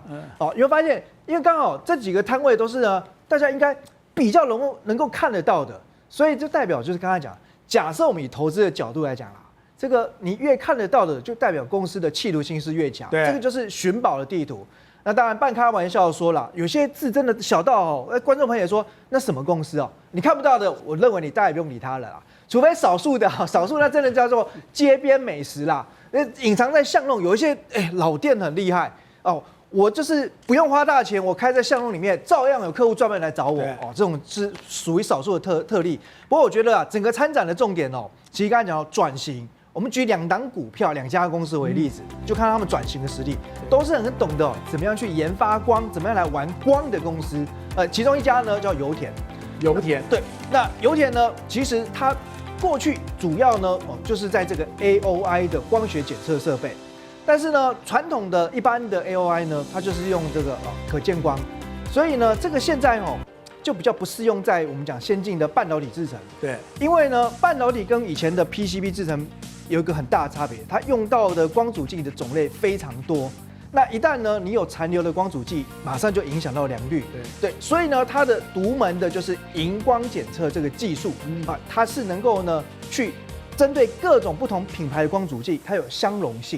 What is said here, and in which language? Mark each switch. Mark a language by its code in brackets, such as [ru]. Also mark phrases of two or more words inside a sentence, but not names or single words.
[zh] 你會發現，因為剛好這幾個攤位都是呢，大家應該比較能夠看得到的，所以就代表就是剛才講，假設我們以投資的角度來講啦，這個你越看得到的，就代表公司的企圖心是越強。這個就是尋寶的地圖。那當然，半開玩笑說了，有些字真的小到觀眾朋友也說，那什麼公司你看不到的，我認為你大概不用理它了啦，除非少數那真的叫做街邊美食啦，隱藏在巷弄，有一些老店很厲害我就是不用花大錢，我開在巷弄裡面，照樣有客戶專門來找我這種是屬於少數的特例。不過我覺得整個參展的重點其實剛才講到轉型。我們舉2檔股票、2家公司為例子，就看到他們轉型的實力，都是很懂得怎麼樣去研發光，怎麼樣來玩光的公司。其中一家呢叫油田，對，那油田呢，其實它過去主要呢就是在這個 AOI 的光學檢測設備，但是呢傳統的一般的 AOI 呢，它就是用這個可見光，所以呢這個現在就比較不適用在我們講先進的半導體製程。對，因為呢半導體跟以前的 PCB 製程有一個很大的差別，它用到的光阻劑的種類非常多。那一旦呢，你有殘留的光阻劑，馬上就影響到良率。对，所以呢，它的獨門的就是熒光檢測這個技術它是能夠呢去針對各種不同品牌的光阻劑，它有相容性。